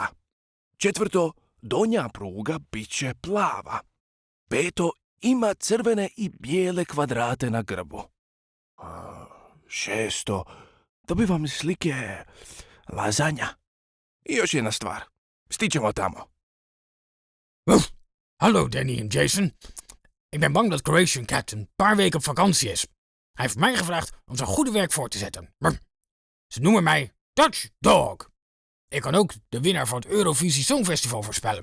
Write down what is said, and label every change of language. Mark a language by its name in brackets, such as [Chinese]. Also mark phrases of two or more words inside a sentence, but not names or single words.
[Croatian] Četvrto, donja pruga bit će plava. Peto, ima crvene i bijele kvadrate na grbu. Šesto, dobivam slike lazanja. I još jedna stvar, stićemo tamo. [Dutch] Hallo Danny en Jason. Ik ben bang dat Croatian Cat een paar weken op vakantie is. Hij heeft mij gevraagd om zijn goede werk voor te zetten. Ze noemen mij Dutch Dog. Ik kan ook de winnaar van het Eurovisie Songfestival voorspellen.